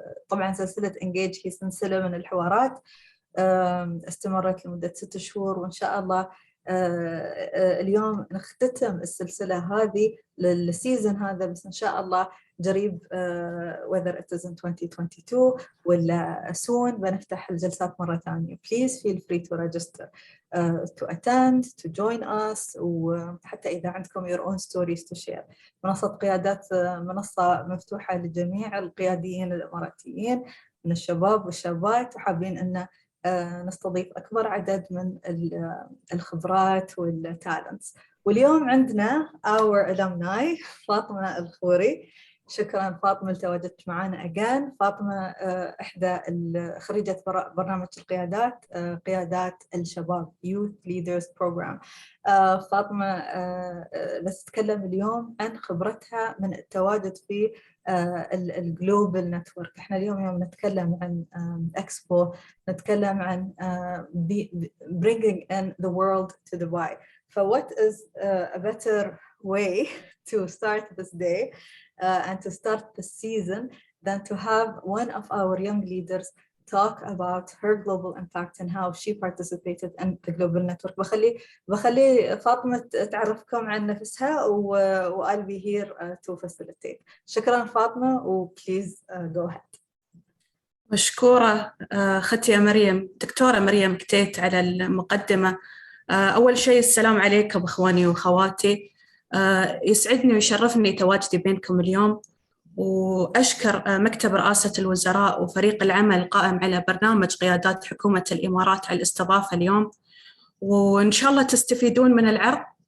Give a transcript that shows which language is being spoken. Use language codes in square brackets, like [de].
[ar] طبعا سلسلة Engage هي سلسلة من الحوارات استمرت لمدة 6 شهور، وإن شاء الله اليوم نختتم السلسلة هذه للسيزن هذا، بس إن شاء الله قريب [en] whether it is in 2022 [ar] ولا soon بنفتح الجلسات مرة ثانية. [en] Please feel free to register to attend, to join us، [ar] وحتى إذا عندكم [en] your own stories to share. [ar] منصة قيادات منصة مفتوحة لجميع القياديين الإماراتيين من الشباب والشابات، وحابين أن نستضيف أكبر عدد من الخبرات والتالنتس. واليوم عندنا our alumni فاطمة الخوري. شكرا فاطمة لتواجدت معنا again. فاطمة إحدى خريجة برنامج القيادات، قيادات الشباب Youth Leaders Program. فاطمة نتكلم اليوم عن خبرتها من التواجد في الجلوبال نتورك. احنا اليوم يوم نتكلم عن اكسبو، نتكلم عن [en] bringing in the world to Dubai. What is a better way to start this day and to start the season than to have one of our young leaders talk about her global impact and how she participated in the global network. [ar] بخلي فاطمة تعرفكم عن نفسها و [en] I'll be here to facilitate. [ar] شكرا فاطمة و [en] please go ahead. [ar] مشكورة أختي مريم، دكتورة مريم كتيت على المقدمة. أول شيء السلام عليكم أخواني وأخواتي. يسعدني ويشرفني تواجدي بينكم اليوم، وأشكر مكتب رئاسة الوزراء وفريق العمل القائم على برنامج قيادات حكومة الإمارات على الاستضافة اليوم، وإن شاء الله تستفيدون من العرض.